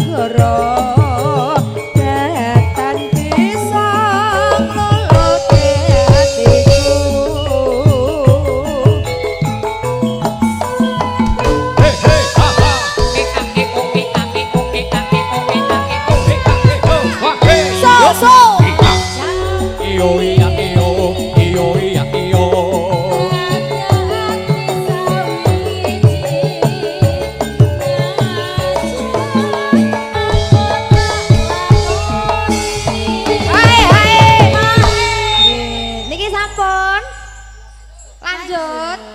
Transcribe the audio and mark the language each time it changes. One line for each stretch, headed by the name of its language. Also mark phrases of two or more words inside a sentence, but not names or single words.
Javanese: loro datan bisa ngelote hatiku. Hey hey ha ha. So Iyo iya iyo iyo iya iyo. Niki sampun. Lanjut.